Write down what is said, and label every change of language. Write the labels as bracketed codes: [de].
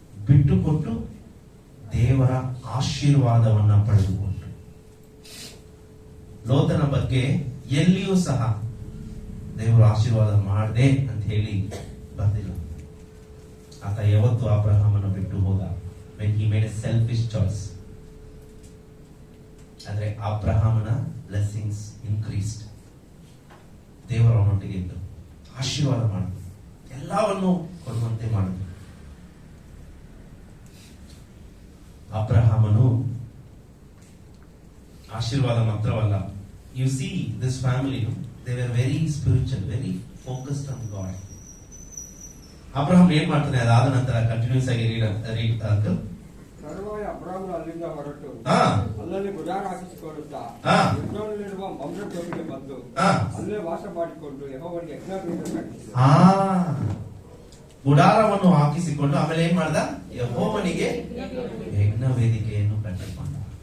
[kn] ಬಿಟ್ಟು ಕೊಟ್ಟು ದೇವರ ಆಶೀರ್ವಾದವನ್ನ ಪಡೆದುಕೊಂಡು. ಲೋತನ ಬಗ್ಗೆ ಎಲ್ಲಿಯೂ ಸಹ ದೇವರು ಆಶೀರ್ವಾದ ಮಾಡದೆ ಅಂತ ಹೇಳಿ ಬರ್ತಿಲ್ಲ. ಆತ ಯಾವತ್ತು ಅಬ್ರಹಾಮನ ಬಿಟ್ಟು ಹೋದ? [en] when he made a selfish choice. [kn] ಆದ್ರೆ ಅಬ್ರಹಾಮನ [en] Blessings increased. [kn] ದೇವರು ಅವನೊಟ್ಟಿಗೆ ಇದ್ದು ಆಶೀರ್ವಾದ ಮಾಡಿದ್ರು, ಎಲ್ಲವನ್ನು ಕೊಡುವಂತೆ ಮಾಡಿದ್ರು. ಅಬ್ರಹಾಮನು ಆಶೀರ್ವಾದ ಮಾತ್ರವಲ್ಲ. [en] You see this family, they were very spiritual, very focused on God. [kn] Abraham ಏನ್ ಮಾಡ್ತಾನೆ? ಅದಾದ ನಂತರ ಕಂಟಿನ್ಯೂಸ್ ಆಗಿ ರೀಡ್ ಅಂಕಲ್. ತರುವಾಯ ಅಬ್ರಹಾಮನು ಅಲ್ಲಿಂದ ಹೊರಟು ಅಲ್ಲಲ್ಲಿ ಗುಡಾರ ಹಾಕಿಸಿಕೊಳ್ಳುತ್ತಾ ಯೆಹೋವನಲ್ಲಿರುವ ಮಮ್ರೆ ತೋಪಿಗೆ ಬಂದು ಅಲ್ಲೇ ವಾಸ ಮಾಡಿಕೊಂಡು ಯೆಹೋವನಿಗೆ ಯಜ್ಞವೇದಿಯನ್ನು ಕಟ್ಟಿಸಿದನು. ಗುಡಾರವನ್ನು ಹಾಕಿಸಿಕೊಂಡು ಆಮೇಲೆ ಏನ್ ಮಾಡ್ದ? ಯೆಹೋವನಿಗೆ ಯಜ್ಞ ವೇದಿಕೆಯನ್ನು ಕಟ್ಟಿಕೊಂಡ.